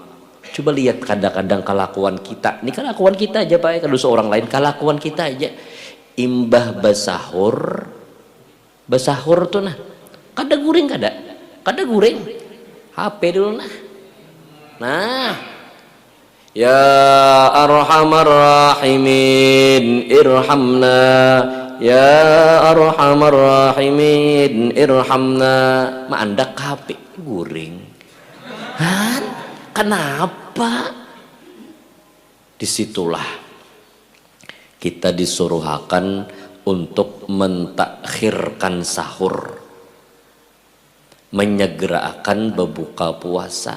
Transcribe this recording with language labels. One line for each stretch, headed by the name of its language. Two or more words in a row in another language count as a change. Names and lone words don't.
Banjar: Coba lihat kadang-kadang kelakuan kita. Ini kelakuan kita aja pak, kada usah orang lain, kelakuan kita aja. Imbah basahur tuh nah kada guring, kada guring. HP dulu nah
Arabic: يا أرحم الراحمين ارحمنا, يا أرحم الراحمين ارحمنا.
Banjar: Mandak HP guring. Kenapa?
Indonesian: Disitulah kita disuruhakan untuk mentakhirkan sahur, menyegerakan berbuka puasa.